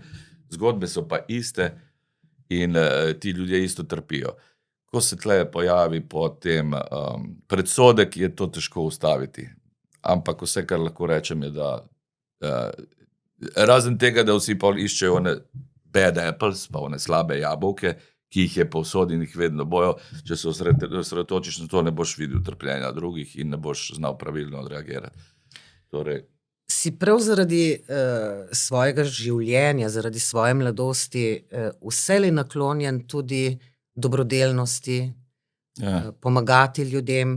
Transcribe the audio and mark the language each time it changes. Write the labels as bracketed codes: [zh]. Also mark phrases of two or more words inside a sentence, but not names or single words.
[sl] Zgodbe so pa iste in ti ljudje isto trpijo. Ko se tle pojavi potem predsodek, je to težko ustaviti. Ampak vse, kar lahko rečem, je, da razen tega, da vsi pa iščejo [en] one bad apples, [sl] pa one slabe jabolke, ki jih je povsod in jih vedno bojo, če se osredotočiš na to, ne boš videl trpljenja drugih in ne boš znal pravilno odreagirati. Torej, Si prav zaradi svojega življenja, zaradi svoje mladosti vselej naklonjen tudi dobrodelnosti, pomagati ljudem.